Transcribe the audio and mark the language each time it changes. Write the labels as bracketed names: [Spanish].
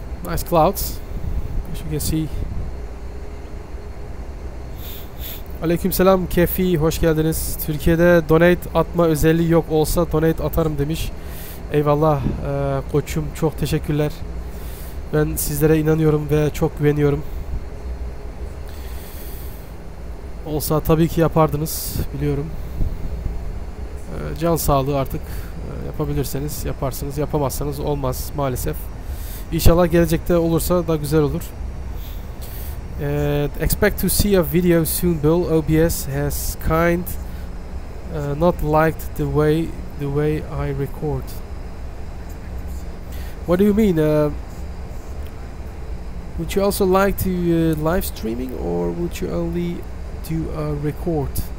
[English] Nice clouds, as you can see. [Turkish] Aleykümselam Kefi, hoş geldiniz. Türkiye'de donate atma özelliği yok, olsa donate atarım demiş. Eyvallah koçum, çok teşekkürler. Ben sizlere inanıyorum ve çok güveniyorum. Olsa tabii ki yapardınız, biliyorum. Can sağlığı artık. Yapabilirseniz yaparsınız, yapamazsanız olmaz maalesef. İnşallah gelecekte olursa da güzel olur. [English] Expect to see a video soon, Bill. OBS has not liked the way I record. What do you mean? Would you also like to live streaming, or would you only do a record?